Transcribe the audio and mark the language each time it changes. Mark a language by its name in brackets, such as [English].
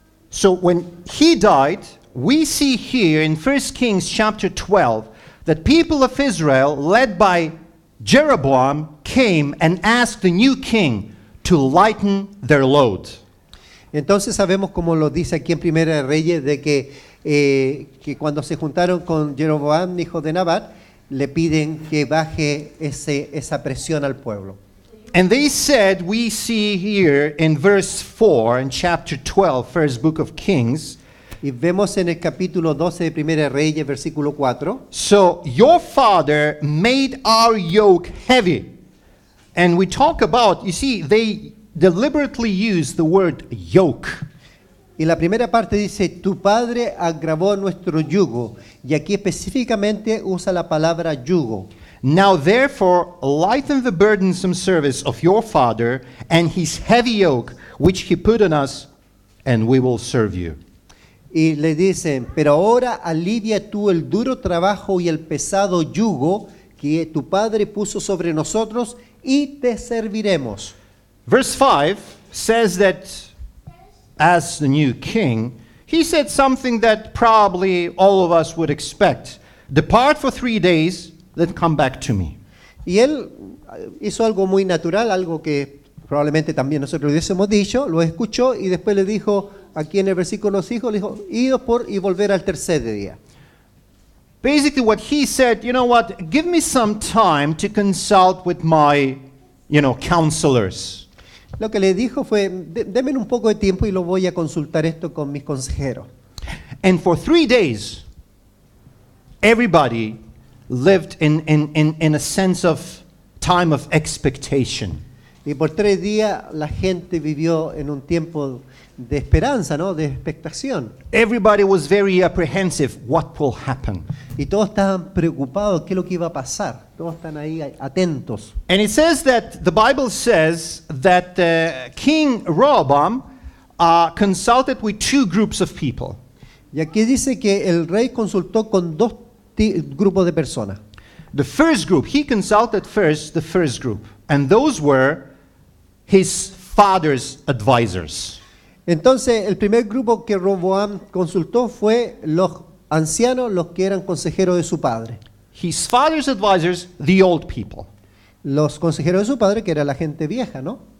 [English] So when he died, we see here in 1 Kings chapter 12 that people of Israel, led by Jeroboam, came and asked the new king to lighten their load. [Spanish] Entonces sabemos, como lo dice aquí en Primera de Reyes, de que cuando se juntaron con Jeroboam, hijo de Nabat, le piden que baje esa presión al pueblo. [English] And they said, we see here in verse 4 in chapter 12, first book of Kings. [Spanish] Y vemos en el capítulo 12 de Primera de Reyes, versículo 4. [English] So your father made our yoke heavy. And we talk about, you see, they deliberately use the word yoke. [Spanish] Y la primera parte dice, tu padre agravó nuestro yugo. Y aquí específicamente usa la palabra yugo. [English] Now therefore lighten the burdensome service of your father and his heavy yoke which he put on us, and we will serve you. [Spanish] Y le dicen, pero ahora alivia tú el duro trabajo y el pesado yugo que tu padre puso sobre nosotros, y te serviremos. [English] Verse 5 says that as the new king, he said something that probably all of us would expect. Depart for 3 days, then come back to me. [Spanish] Y él hizo algo muy natural, algo que probablemente también nosotros hubiésemos dicho, lo escuchó y después le dijo, aquí en el versículo 5, le dijo, idos por y volver al tercer día. [English] Basically what he said, you know what, give me some time to consult with my, counselors. [Spanish] Lo que le dijo fue, denme un poco de tiempo y lo voy a consultar esto con mis consejeros. [English] And for 3 days, everybody lived in a sense of time of expectation. [Spanish] Y por 3 días la gente vivió en un tiempo de esperanza, ¿no? De expectación. [English] Everybody was very apprehensive. What will happen? [Spanish] Y todos estaban preocupados, ¿qué es lo que iba a pasar? Todos están ahí atentos. [English] And it says that the Bible says that King Rehoboam consulted with 2 groups of people. [Spanish] Y aquí dice que el rey consultó con 2 grupos de personas. [English] The first group, he consulted first the first group, and those were his father's advisors. [Spanish] Entonces, el primer grupo que Roboam consultó fue los ancianos, los que eran consejeros de su padre. [English] His father's advisors, the old people. [Spanish] Los consejeros de su padre, que era la gente vieja, ¿no?